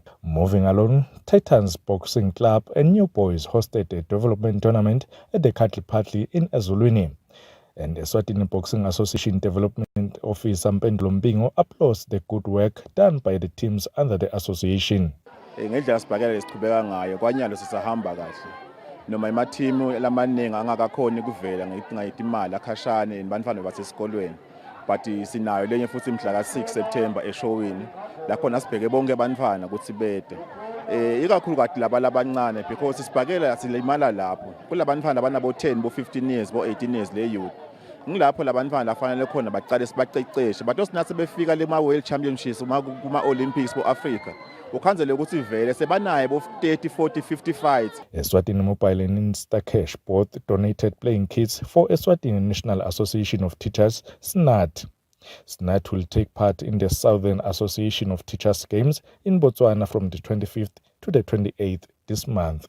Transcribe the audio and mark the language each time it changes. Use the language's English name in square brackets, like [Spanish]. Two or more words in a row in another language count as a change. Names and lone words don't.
[English] Moving along, Titans Boxing Club and New Boys hosted a development tournament at the Cattle Party in Eswatini. And the Eswatini Boxing Association Development Officer Mpendlo Mbingo applauds the good work done by the teams under the association. [Swati] Ngendlela sibhakela lesiqhubeka ngayo kwanyalo sisahamba kahle. Noma imathimu lamaningi angakakhoni kuvela ngayidinga imali akhashane nibantwana basesikolweni. But sinayo lenye futhi mhla ka6 September eShowini. Lapho nasibheke bonke abantwana ukuthi bede. Ikakhulu kade laba labancane because sibhakela silimala lapho. Kulabantwana abanabo 10 bo 15 years bo 18 years le youth. Ngilapho labantwana lafanele khona baqale sibaqeqeshe bathi osinase befika le ma World Championships kuma Olympics bo Africa ukhanzele ukuthi vele sebanaye bo 30 40 50 fights. [English] Eswatini Mobile and Instacash both donated playing kits for Eswatini National Association of Teachers SNAT. SNAT will take part in the Southern Association of Teachers Games in Botswana from the 25th to the 28th this month.